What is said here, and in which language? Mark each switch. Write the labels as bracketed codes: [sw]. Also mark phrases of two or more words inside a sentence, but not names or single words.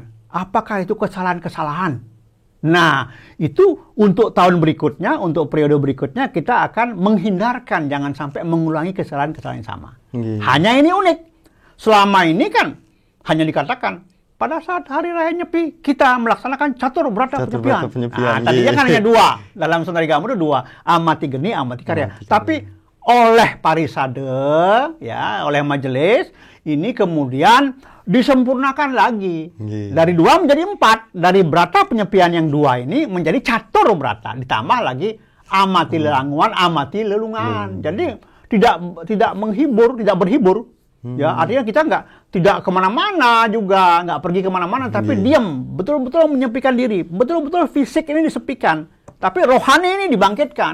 [id] Apakah itu kesalahan-kesalahan? Nah, itu untuk tahun berikutnya, untuk periode berikutnya, kita akan menghindarkan, jangan sampai mengulangi kesalahan-kesalahan yang sama. Hanya ini unik. Selama ini kan hanya dikatakan, pada saat Hari Raya Nyepi, kita melaksanakan catur berata penyepian. Nah, tadinya kan hanya 2. Dalam Sundarigama itu 2. Amati geni, amati karya. Tapi oleh parisade, ya, oleh majelis, ini kemudian disempurnakan lagi. Dari 2 menjadi 4. Dari berata penyepian yang 2 ini menjadi catur berata. Ditambah lagi amati lelanguan, amati lelungan. Jadi tidak menghibur, tidak berhibur. Ya, artinya kita tidak kemana-mana juga, nggak pergi kemana-mana, tapi diam, betul-betul menyepikan diri, betul-betul fisik ini disepikan, tapi rohani ini dibangkitkan.